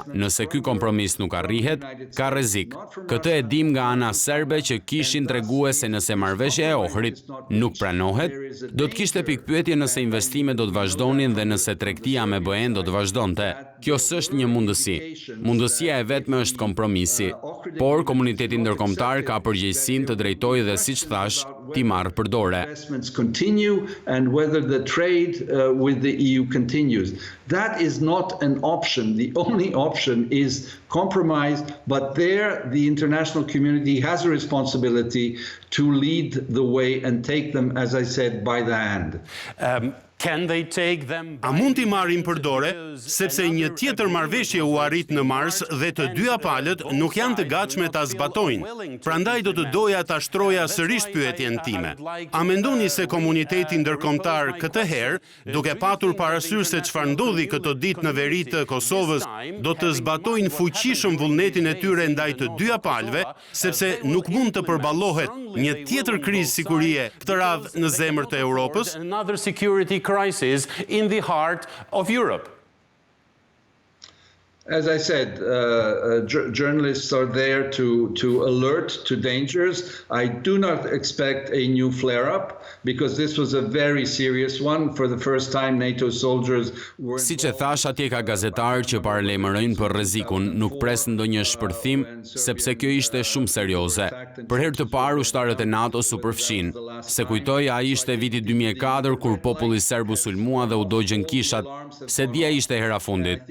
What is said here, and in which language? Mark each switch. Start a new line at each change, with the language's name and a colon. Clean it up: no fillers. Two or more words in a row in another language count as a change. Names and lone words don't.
Albanian: Nëse ky kompromis nuk arrihet, ka rrezik. Këtë e dim nga ana serbe që kishin treguar se nëse marrëveshja e Ohrit nuk pranohet, do të kishte pikpyetje nëse investimet do të vazhdonin dhe nëse tregtia me BE-n do të vazhdonte. Kjo s'është një mundësi. Mundësia e vetme është kompromisi, por komuniteti ndërkombëtar ka përgjegjësinë të drejtojë dhe siç thash, t'i marrë përdore.
English: Investments continue and whether the trade with the EU continues. That is not an option. The only option is compromise, but there the international community has a responsibility to lead the way and take them, as I said, by the hand.
Albanian: A mund t'i marrin përdore, sepse një tjetër marrëveshje u arrit në Mars dhe të dyja palët nuk janë të gatshme ta zbatojnë. Prandaj do të doja ta shtroja sërish pyetjen time. A mendoni se komuniteti ndërkombëtar këtë herë, duke patur parasysh se çfarë ndodhi këto ditë në veri të Kosovës, do të zbatojnë fuqishëm vullnetin e tyre ndaj të dyja palëve, sepse nuk mund të përballohet një tjetër krizë sigurie këtë radhë në zemër të Europës?
English: Crisis in the heart of Europe. As I said, journalists are there to alert to dangers. I do not expect a new flare-up because this was a very serious one. For the first time, NATO soldiers were...
Albanian: Siç e thash, atje ka gazetarë që paralajmërojnë për rrezikun, nuk pres ndonjë shpërthim, sepse kjo ishte shumë serioze. Për herë të parë, ushtarët e NATO-s u përfshin. Se kujtoj, ai ishte viti 2004 kur populli serb u sulmua dhe u dogjën kishat, se dia ishte hera fundit.